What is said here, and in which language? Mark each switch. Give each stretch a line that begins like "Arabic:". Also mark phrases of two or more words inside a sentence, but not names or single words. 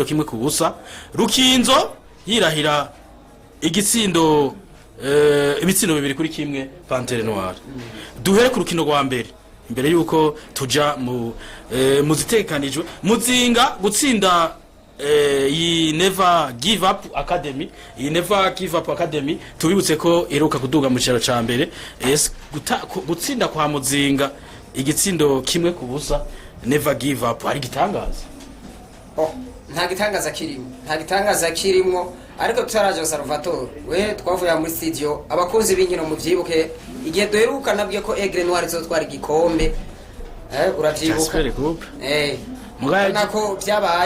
Rundi: kimwe ku busa Rukinzo yirahira igitsindo ibitsindo bibiri kuri kimwe Panthère Noire duhere ku rukino rwa mbere imbere yuko tuja mu zitekanijwe Muzinga gutsinda iyi Never Give Up Academy iyi Never Give Up Academy tubibutse ko iruka kuduga mu cyaro ca mbere gutsinda kwa Muzinga igitsindo kimwe ku busa Never Give Up ari gitangaza nta gitangaza kirimo ariko tutaraje Salvatore we twavuye muri studio abakozi b'inkino mu vyibuke igihe duheruka nabwiye ko Aigle Noir zotwara igikombe uravyibuka nako byabaye